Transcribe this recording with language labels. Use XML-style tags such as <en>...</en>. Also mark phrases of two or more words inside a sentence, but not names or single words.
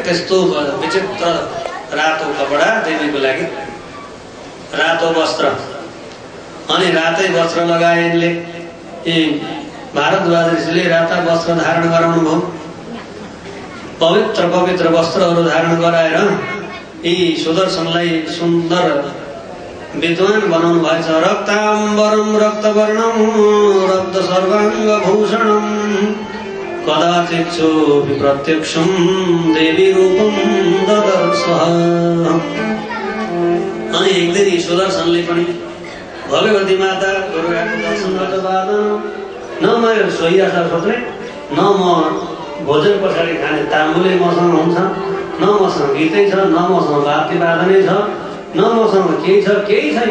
<ne>त्यस्तो विचित्र रातो कपडा देवीको लागि, रातो वस्त्र, अनि रातै वस्त्र लगाए यिनले। भारद्वाज ऋषिले राता वस्त्र धारण गराउनु भयो। पवित्र पवित्र वस्त्रहरू धारण गराएर यी सुदर्शनलाई सुन्दर विद्वान बनाउनु भएछ।</ne> <sa>रक्ताम्बरम रक्तवर्णम रक्त सर्वाङ्ग भूषणम कदाचित् सोऽपि प्रत्यक्षं देवी रूपं ददर्शः।</sa> <ne>अनि एक दिन यी सुदर्शनले पनि भगवती माता दुर्गाको दर्शन गर्दा बाद न म सोइया छ सोच्ने, न म भोजन पछाडि खाने ताम्बुले मसँग हुन्छ, न मसँग गीतै छ, न मसँग वाद्य वादनै छ, न मसँग केही छ, केही छैन।</ne>